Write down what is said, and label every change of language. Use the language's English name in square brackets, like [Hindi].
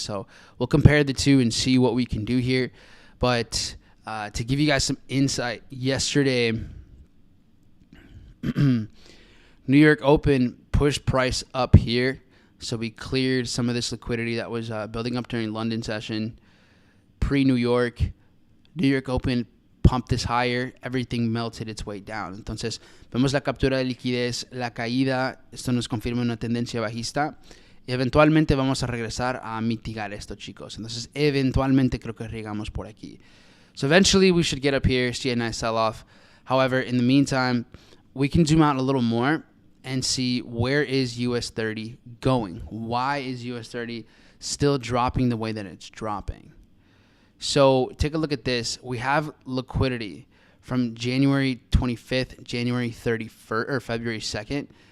[English] So we'll compare the two and see what we can do here. But to give you guys some insight, yesterday, New York Open pushed price up here. So we cleared some of this liquidity that was building up during London session. Pre-New York, New York Open pumped this higher. Everything melted its way down. [Spanish] Entonces, vemos la captura de liquidez, la caída. Esto nos confirma una tendencia bajista. Y eventualmente vamos a regresar a mitigar esto, chicos. Entonces, eventualmente creo que llegamos por aquí. [English] So eventually we should get up here, see a nice sell-off. However, in the meantime, we can zoom out a little more and see where is US 30 going. Why is US 30 still dropping the way that it's dropping? So take a look at this. We have liquidity from January 25th, January 31st, or February 2nd.